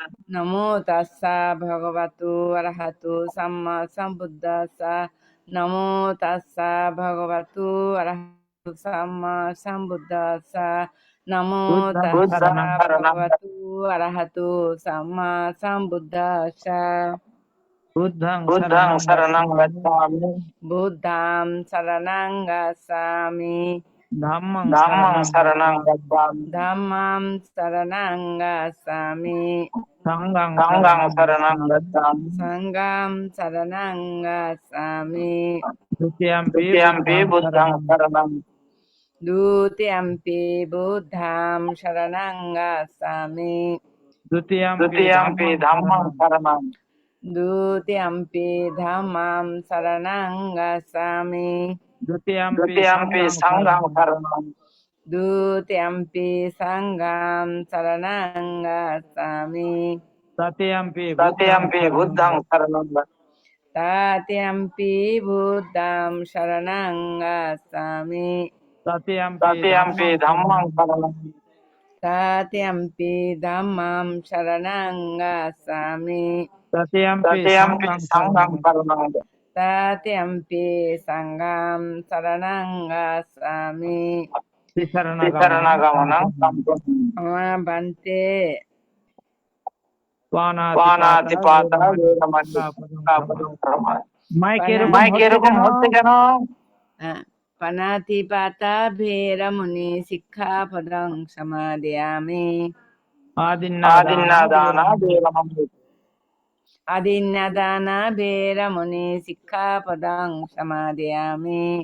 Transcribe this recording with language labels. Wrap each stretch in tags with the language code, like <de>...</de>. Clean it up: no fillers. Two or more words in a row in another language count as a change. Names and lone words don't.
<pi>নমো তাস্সা ভগবতু অরহতু সাম্মা সম্বুদ্ধাস্সা। নমো তাস্সা ভগবতু অরহতু সাম্মা সম্বুদ্ধাস্সা। নমো তাস্সা ভগবতু অরহতু সাম্মা সম্বুদ্ধাস্সা। বুদ্ধং বুদ্ধং শরণং গচ্ছামি, গচ্ছামি বুদ্ধং শরণং গচ্ছামি। ধাম্মং ধাম্মং শরণং শরণং গচ্ছামি ধম্মং শরণং গচ্ছামি। সংঘং সংঘং শরণং শরণং গচ্ছামি, গচ্ছামি সংঘং শরণং গচ্ছামি। দ্বিতীয়ম্পি দ্বিতীয়ম্পি বুদ্ধং শরণং দ্বিতীয়ম্পি বুদ্ধং শরণং গচ্ছামি। দ্বিতীয়ম্পি ধাম্মং শরণং দ্বিতীয়ম্পি ধম্মং শরণং গচ্ছামি। দ্বিতীয়ম্পি সংঘং শরণং দ্বিতীয়ম্পি সংঘং শরণং গচ্ছামি। তৃতীয়ম্পি বুদ্ধং শরণং তৃতীয়ম্পি বুদ্ধং শরণং গচ্ছামি। তৃতীয়ম্পি ধাম্মং শরণং তৃতীয়ম্পি ধম্মং শরণং গচ্ছামি। তৃতীয়ম্পি সংঘং শরণং তৃতীয়ম্পি সংঘং শরণং গচ্ছামি। শরণাগমনং আমা ভান্তে। পানাতিপাতা বেরমণি শিক্ষাপদং প্রমাণ।</pi> <bn>মাইক এরকম হচ্ছে কেন?</bn> <pi>পানাতিপাতা ভেরমুনি শিক্ষাপদং সমাদিয়ামি। আদিন্নাদানা বেরমণি আদিন্নাদানা ভেরমুনি শিক্ষাপদং সমাদিয়ামি।</pi>